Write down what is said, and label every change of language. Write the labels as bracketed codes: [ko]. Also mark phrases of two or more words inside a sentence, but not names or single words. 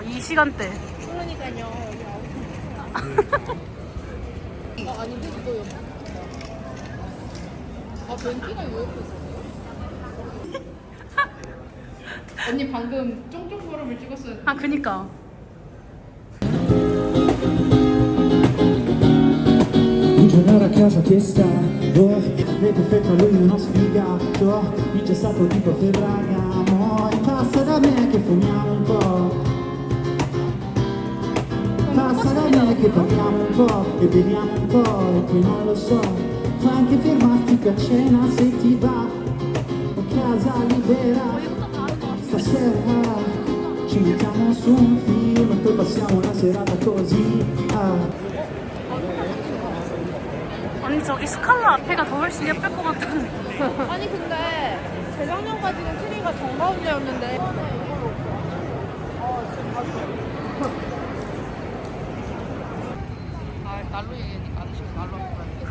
[ko] 이 시간대. 아닌데 이거 여기. 변기가 왜 옆에 있어? 언니 방금 쫑쫑 걸음을 찍었어요. 아, 그니까. [it] Un giorno ero a casa che sta, lei perfetta, lui uno sfigato, ingessato tipo febbraio, passa da me che fumiamo un po', passa da me che parliamo un po' e beviamo un po' e poi non lo so, puoi anche fermarti per cena se ti va, o casa libera, stasera ci mettiamo su un film e poi passiamo una serata così. [ko] 언니 저기 스칼라 앞에가 더 훨씬 예쁠 것 같은데. 아니 근데 재작년까지는 트리가 정가운데였는데 날로 얘기하니까 아저씨가 날로 할 거야.